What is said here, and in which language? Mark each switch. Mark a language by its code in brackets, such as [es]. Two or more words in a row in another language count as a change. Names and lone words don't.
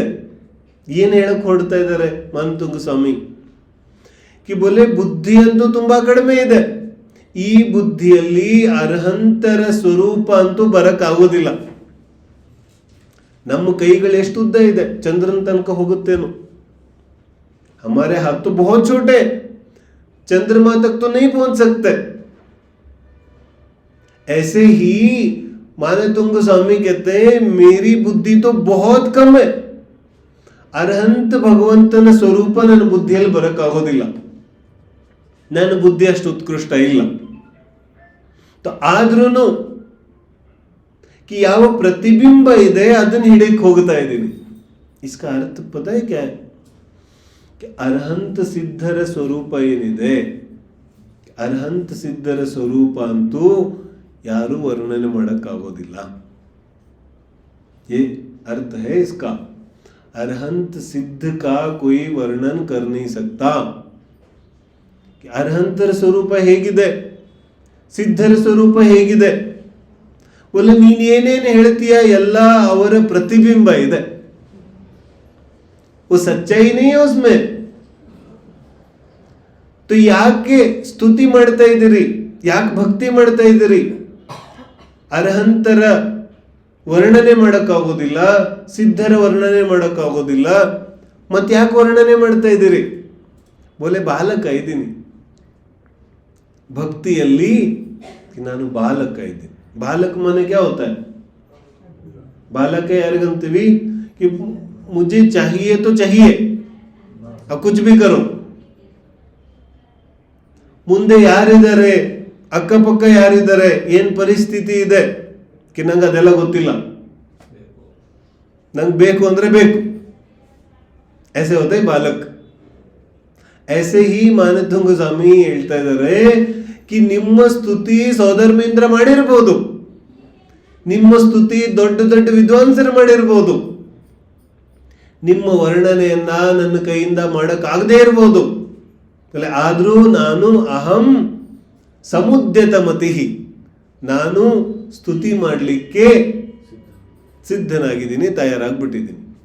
[kn] ಏನ್ ಹೇಳಕ್ ಹೊರಡ್ತಾ ಇದ್ದಾರೆ ಮಾನತುಂಗ ಸ್ವಾಮಿ? ಬೋಲೆ ಬುದ್ಧಿ ಅಂತೂ ತುಂಬಾ ಕಡಿಮೆ ಇದೆ. ಈ ಬುದ್ಧಿಯಲ್ಲಿ ಅರ್ಹಂತರ ಸ್ವರೂಪ ಅಂತೂ ಬರಕ್ಕಾಗೋದಿಲ್ಲ. ನಮ್ಮ ಕೈಗಳು ಎಷ್ಟು ಉದ್ದ ಇದೆ? ಚಂದ್ರನ ತನಕ ಹೋಗುತ್ತೇನು? [hi] हमारे हाथ तो बहुत छोटे, चंद्रमा तक तो नहीं पहुंच सकते. ऐसे ही मानतुंग स्वामी कहते हैं मेरी बुद्धि तो बहुत कम है. [kn] ಅರ್ಹಂತ ಭಗವಂತನ ಸ್ವರೂಪ ನನ್ನ ಬುದ್ಧಿಯಲ್ಲಿ ಬರಕ್ಕಾಗೋದಿಲ್ಲ. ನನ್ನ ಬುದ್ಧಿ ಅಷ್ಟು ಉತ್ಕೃಷ್ಟ ಇಲ್ಲ. ಆದ್ರೂ ಯಾವ ಪ್ರತಿಬಿಂಬ ಇದೆ ಅದನ್ನ ಹಿಡಿಯಕ್ಕೆ ಹೋಗ್ತಾ ಇದ್ದೀನಿ. [hi] इसका अर्थ पता है क्या? [kn] ಅರ್ಹಂತ ಸಿದ್ಧರ ಸ್ವರೂಪ ಏನಿದೆ, ಅರ್ಹಂತ ಸಿದ್ಧರ ಸ್ವರೂಪ ಅಂತೂ ಯಾರು ವರ್ಣನೆ ಮಾಡಕ್ಕಾಗೋದಿಲ್ಲ. [hi] ये अर्थ है इसका. अरहंत सिद्ध का कोई वर्णन कर नहीं सकता. [kn] ಅರ್ಹಂತರ ಸ್ವರೂಪ ಹೇಗಿದೆ, ಸಿದ್ಧರ ಸ್ವರೂಪ ಹೇಗಿದೆ? ಒಲ್ಲ ನೀನೇನೇನು ಹೇಳ್ತೀಯ ಎಲ್ಲ ಅವರ ಪ್ರತಿಬಿಂಬ ಇದೆ. [hi] वो सच्चाई नहीं है उसमें. [kn] तो ಯಾಕೆ ಸ್ತುತಿ ಮಾಡ್ತಾ ಇದ್ದೀರಿ, ಯಾಕೆ ಭಕ್ತಿ ಮಾಡ್ತಾ ಇದ್ದೀರಿ? ಅರ್ಹಂತರ ವರ್ಣನೆ ಮಾಡೋಕ್ಕಾಗೋದಿಲ್ಲ, ಸಿದ್ಧರ ವರ್ಣನೆ ಮಾಡೋಕ್ಕಾಗೋದಿಲ್ಲ, ಮತ್ತೆ ಯಾಕೆ ವರ್ಣನೆ ಮಾಡ್ತಾ ಇದ್ದೀರಿ? ಬೋಲೆ ಬಾಲಕ ಇದ್ದೀನಿ ಭಕ್ತಿಯಲ್ಲಿ, ನಾನು ಬಾಲಕ ಇದ್ದೀನಿ. [hi] बालक माने क्या होता है? [kn] ಬಾಲಕ ಯಾರಿಗಂತೀವಿ? [hi] कि मुझे चाहिए तो चाहिए, अब कुछ भी करो. [kn] ಮುಂದೆ ಯಾರಿದ್ದಾರೆ, ಅಕ್ಕಪಕ್ಕ ಯಾರಿದ್ದಾರೆ, ಏನ್ ಪರಿಸ್ಥಿತಿ ಇದೆ कि ನಂಗೆ ಅದೆಲ್ಲ ಗೊತ್ತಿಲ್ಲ, ನಂಗೆ ಬೇಕು ಅಂದ್ರೆ ಬೇಕು. [hi] ऐसे होता है बालक. [kn] ऐसे ही ಮಾನತುಂಗ ಸ್ವಾಮಿ ಹೇಳ್ತಾ ಇದ್ದಾರೆ कि ನಿಮ್ಮ ಸ್ತುತಿ ಸೋದರಮೇಂದ್ರ ಮಾಡಿರ್ಬೋದು, ನಿಮ್ಮ ಸ್ತುತಿ ದೊಡ್ಡ ದೊಡ್ಡ ವಿದ್ವಾಂಸರು ಮಾಡಿರ್ಬೋದು, ನಿಮ್ಮ ವರ್ಣನೆಯನ್ನ ನನ್ನ ಕೈಯಿಂದ ಮಾಡಕ್ಕಾಗದೇ ಇರ್ಬೋದು, ಆದ್ರೂ ನಾನು ಅಹಂ ಸಮುದ್ಯತ ಮತಿ, ನಾನು ಸ್ತುತಿ ಮಾಡಲಿಕ್ಕೆ ಸಿದ್ಧನಾಗಿದ್ದೀನಿ, ತಯಾರಾಗ್ಬಿಟ್ಟಿದ್ದೀನಿ.